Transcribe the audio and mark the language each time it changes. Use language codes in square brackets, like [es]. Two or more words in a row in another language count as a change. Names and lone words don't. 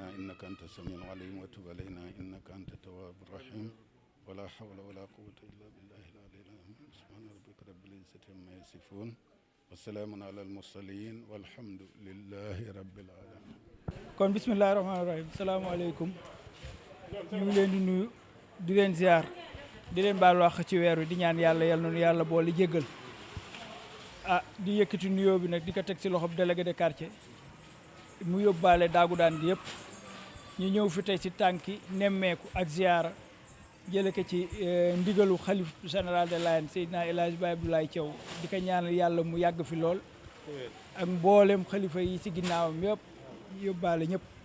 [ar] إنك أنت السميع العليم وتب علينا إنك أنت التواب الرحيم ولا حول ولا قوة إلا بالله العلي العظيم سبحان ربك رب العزة عما يصفون وسلام على المرسلين والحمد لله رب العالمين. [wo] kon [ar] بسم الله الرحمن الرحيم السلام عليكم [wo] ñu ngi leen di nuyu di leen ziar di leen baal wax ci weer wi di ñaan yàlla yal na nu yàlla boole jéggal di yëkkati nuyoo bi nag di ko teg si loxob [fr] délégué de quartier [wo] mu yóbbaale Dagoudane gi yëpp ñu ñëw fi tey si tànki nemmeeku ak ziara jële ko ci ndigalu xalif [fr] général de [wo] Layène Seydina El Hadj Baye Abdoulaye Thiaw di ko ñaanal yàlla mu yàgg fi lool ak mboolem xalifa yi si ginnaawam yëpp yóbbaale ñëpp